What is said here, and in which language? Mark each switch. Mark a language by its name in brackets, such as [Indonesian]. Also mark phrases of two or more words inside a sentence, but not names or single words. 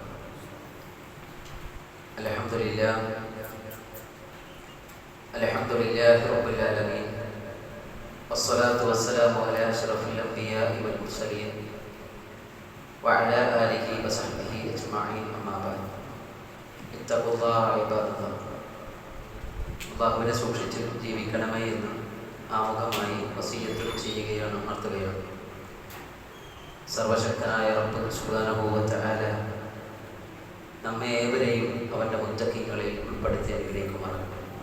[Arabic] الحمد لله رب العالمين، والصلاة والسلام على أشرف الأنبياء والمرسلين وعلى آله وصحبه أجمعين، أما بعد. اتقوا الله عباد الله. [Malayalam] അള്ളാഹുവിനെ സൂക്ഷിച്ച് ജീവിക്കണമേ എന്ന് ആമുഖമായി വസിയ്യത്ത് ചെയ്യുകയാണ്, ഉണർത്തുകയാണ്. സർവശക്തനായ റബ്ബ് [Arabic] سبحانه وتعالى [Malayalam] നമ്മെ ഏവരെയും അവൻ്റെ മുത്തഖീങ്ങളിൽ ഉൾപ്പെടുത്തി അനുഗ്രഹിക്കുമാറാകട്ടെ.